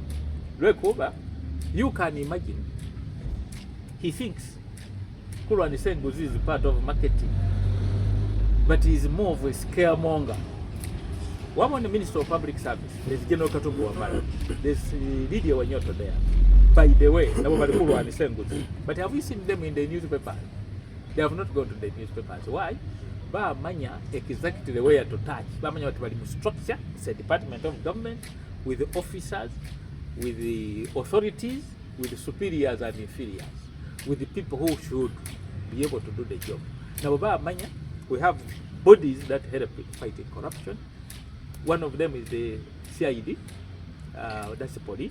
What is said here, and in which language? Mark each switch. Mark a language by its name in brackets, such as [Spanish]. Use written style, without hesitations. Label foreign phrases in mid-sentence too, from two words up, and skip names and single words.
[English] You can imagine he thinks Kulwani Senguzi is part of marketing, but he is more of a scaremonger. One on the Minister of Public Service, there's General Katumbu Wamala, there's Lydia Wanyoto there. By the way, Kulwani Senguzi. But have we seen them in the newspapers? They have not gone to the newspapers. Why? [Nyankole] Ba manya [English] exactly the way to touch. [Nyankole] Ba manya [English] what structure, it's a department of government with the officers, with the authorities, with the superiors and inferiors. with the people who should be able to do the job. Now, Manya, we have bodies that help fighting corruption. One of them is the CID, that's the police.